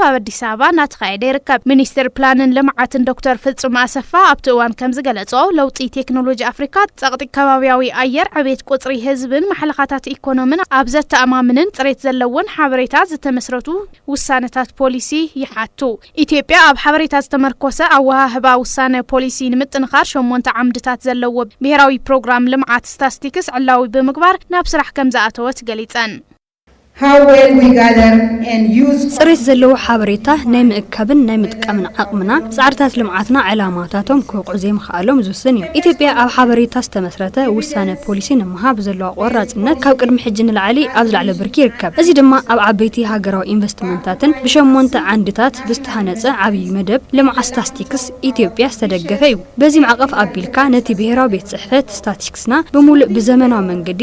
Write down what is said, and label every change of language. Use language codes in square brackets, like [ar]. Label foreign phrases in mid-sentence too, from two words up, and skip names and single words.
[ti] ኣብ አዲስ አበባ ናተኻየደ ይርከብ ሚኒስትር ፕላንን ልምዓትን ዶክተር ፍጹም አሰፋ ኣብቲ እዋን ከም ዝገለጾ ለውጢ ቴክኖሎጂ አፍሪካ ጸቕጢ ከባቢያዊ ኣየር ዕቤት ቁጽሪ ህዝብን መሐለኻታት ኢኮኖሚን ኣብ ዘተኣማምንን ጽሬት ዘለዎን ሓበሬታ ዝተመስረቱ ውሳነታት ፖሊሲ ይሓቱ ኢትዮጵያ ኣብ ሓበሬታ ዝተመርኮሰ ኣወሃህባ ውሳነ ፖሊሲ ንምጥንኻር 8 ዓምድታት ዘለዎ ብሄራዊ ፕሮግራም ልምዓት ስታቲስቲክስ ዕላዊ ብምግባር ናብ ስራሕ ከም ዝኣተወት ገሊጸን [en] How well we gather and use [ti] ጽሬት ዘለዎ ሓበሬታ ናይ ምእካብን ናይ ምጥቃምን ዓቕምና ጻዕርታት ልምዓትና ዕላማታቶም ክውቅዑ ምኽኣሎም ዝውስን እዩ ኢትዮጵያ ኣብ ሓበሬታ ዝተመስረተ ውሳነ ፖሊሲ ንምሃብ ዘለዋ ቆራጽነት ካብ ቅድሚ ሕጂ ንላዕሊ ኣብ ዝለዓለ ብርኪ ይርከብ እዚ ድማ ኣብ ዓበይቲ ሃገራዊ ኢንቨስትመንታትን ብሸሞንተ ዓንድታት ብዝተሃነጸ ዓብይ መደብ ልምዓት ስታቲስቲክስ ኢትዮጵያ ዝተደገፈ እዩ በዚ ማዕቀፍ ኣቢልካ ነቲ ብሄራዊ ቤት ጽሕፈት ስታቲስቲክስና ብሙሉእ ብዘመናዊ መንገዲ